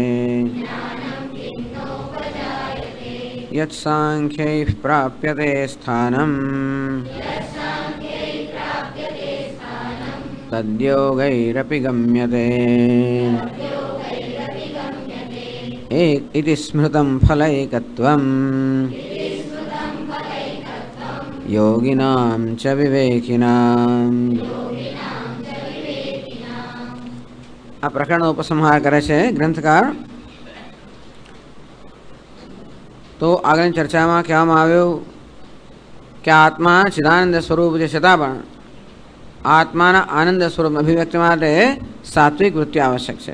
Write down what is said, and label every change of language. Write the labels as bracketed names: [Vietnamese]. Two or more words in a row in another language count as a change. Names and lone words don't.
[Sanskrit] यत्साङ्ख्यैः प्राप्यते स्थानं तद्योगैरपि गम्यते। इति स्मृतं फलैकत्वं योगिनां च विवेकिनां। [Gujarati] આ પ્રકરણનો ઉપસંહાર કરે છે ગ્રંથકાર। તો આગળની ચર્ચામાં કહેવામાં આવ્યું કે આત્મા ચિદાનંદ સ્વરૂપ છે, છતાં પણ આત્માના આનંદ સ્વરૂપ અભિવ્યક્તિ માટે સાત્વિક વૃત્તિ આવશ્યક છે।